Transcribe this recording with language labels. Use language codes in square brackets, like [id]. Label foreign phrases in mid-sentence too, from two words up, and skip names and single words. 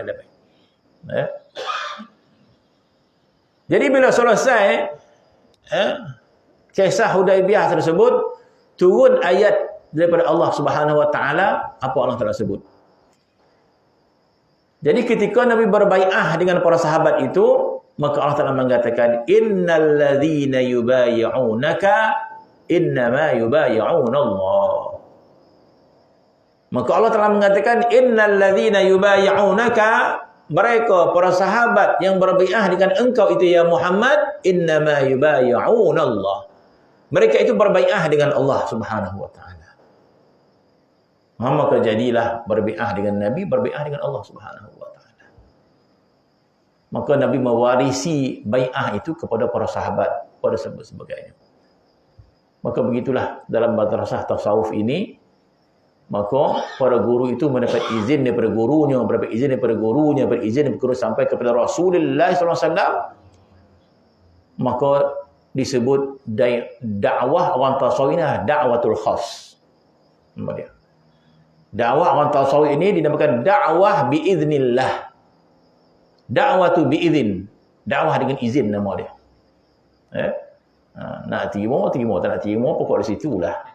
[ms] Jadi bila selesai kisah Hudaibiyah tersebut, turun ayat daripada Allah [ar] سبحانه وتعالى. [ms] Apa Allah Taala sebut? Jadi ketika Nabi berbai'ah dengan para sahabat itu, maka Allah Taala mengatakan, [ar] إن الذين يبايعونك إنما يبايعون الله. [ms] Maka Allah Taala mengatakan, [ar] إن الذين يبايعونك, [ms] mereka para sahabat yang berbai'ah dengan engkau itu ya Muhammad, [ar] إنما يبايعون الله. [ms] Mereka itu berbai'ah dengan Allah [ar] سبحانه وتعالى. [ms] Maka jadilah berbai'ah dengan Nabi, berbai'ah dengan Allah [ar] سبحانه وتعالى. [ms] Maka Nabi mewarisi bai'ah itu kepada para sahabat, pada sebagainya. Maka begitulah dalam madrasah tasawuf ini, maka para guru itu mendapat izin daripada gurunya, berizin daripada gurunya, berizin daripada guru sampai kepada Rasulullah SAW. Maka disebut dakwah orang tasawuf ini [ar] دعوة الخاص. [ms] Nama dia. Dakwah orang tasawuf ini dinamakan dakwah biiznillah. [ar] دعوة بإذن. [ms] Dakwah dengan izin nama dia. Nak terima, tak nak terima, pokok di situlah.